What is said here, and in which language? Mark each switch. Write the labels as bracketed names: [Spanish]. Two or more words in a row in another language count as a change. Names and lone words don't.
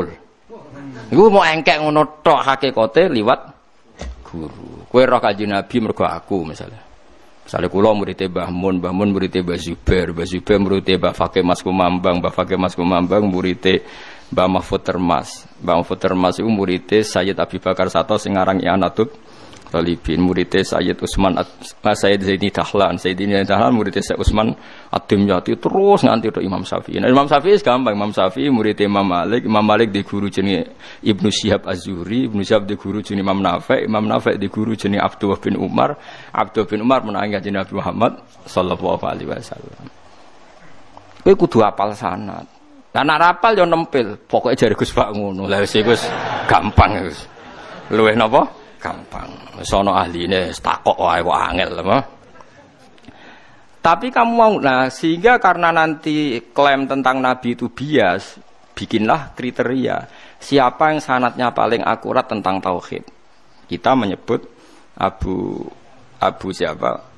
[Javanese] Iku mau engkek ngono tok hakikate liwat guru. Kowe roh Kanjeng Nabi mergo aku misalnya. Misale kula murid Mbah Mun murid Mbah Zubair murid Mbah Fakih Mas Kumambang, Mbah Fakih Mas Kumambang murid Mbah Mahfud Termas. Mbah Mahfud Termas iku murid Sayyid Abi Bakar Sato sing aran I'anatul Talibin, murid Sayyid Utsman Sayyid Zaini Dahlan, Sayyid Zaini Dahlan murid Sayyid Utsman Ad-Dimyati terus nganti tok Imam Syafi'i. Nah, Imam Syafi'i gampang, Imam Syafi'i murid Imam Malik di guru jenenge Ibnu Syihab Az-Zuhri, Ibnu Syihab di guru jenenge Imam Nafi' di guru jenenge Abdullah bin Umar menangi kanjeng Nabi Muhammad [Arabic] صلى الله عليه وسلم. [Javanese] Kowe kudu hafal sanad. Lah nek hafal yo nempel, pokoke jare Gus Pak ngono. Lah wis gampang wis. Luwih napa? Gampang. Wis ana ahline takok wae kok angel apa. [Indonesian] Tapi kamu mau sehingga karena nanti klaim tentang Nabi itu bias, bikinlah kriteria siapa yang sanadnya paling akurat tentang tauhid. Kita menyebut Abu siapa?